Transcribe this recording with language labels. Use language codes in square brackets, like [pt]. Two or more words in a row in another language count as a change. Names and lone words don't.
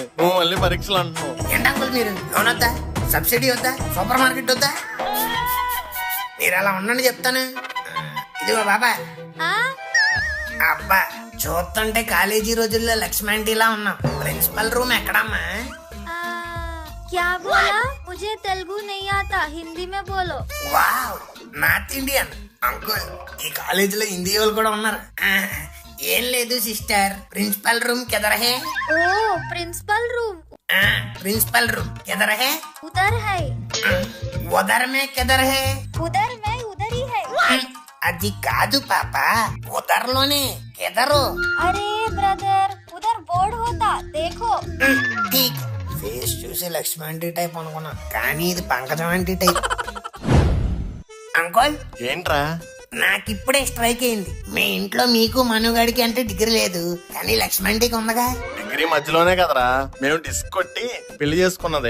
[te] నువ్వు మళ్ళీ పరీక్షలు అంటున్నావు. ఏంటంకుల్ మీరు లోన్ వద్దా, సబ్సిడీ వద్దా, [en] super market [te] వద్దా? మీరు అలా ఉండండి చెప్తాను. ఇదిగో బాబా. అబ్బా, చూస్తుంటే కాలేజీ రోజుల్లో లక్ష్మి ఆంటీలా ఉన్నాం. [en] principal room [te] ఎక్కడమ్మా? [hi] क्या बोला? मुझे तेलुगु नहीं आता, हिंदी में बोलो. [te] వావ్, [en] north Indian uncle. [te] ఈ కాలేజీలో హిందీ వాళ్ళు కూడా ఉన్నారు. ఏం లేదు సిస్టర్, [en] principal room [hi] किधर है? ओ [en] principal room principal room [hi] किधर है? उधर है. उधर में किधर है? उधर में उधर ही है. [te] అది కాదు పాప, ఉదర్లోనే కిధరు. [hi] अरे ब्रदर, उधर बोर्ड होता देखो। [te] ఫేస్ చూసి లక్ష్మి [en] aunty type [te] అనుకున్నా, కానీ ఇది పంకజం [en] aunty type. [te] అంకుల్, ఏంట్రా? నాకిప్పుడే స్ట్రైక్ అయింది. మీ ఇంట్లో మీకు మనుగాడికి అంటే డిగ్రీ లేదు, కానీ లక్ష్మి ఆంటీకి ఉందగా. డిగ్రీ మధ్యలోనే కదరా మేము డిస్క్ కొట్టి పెళ్లి చేసుకున్నది.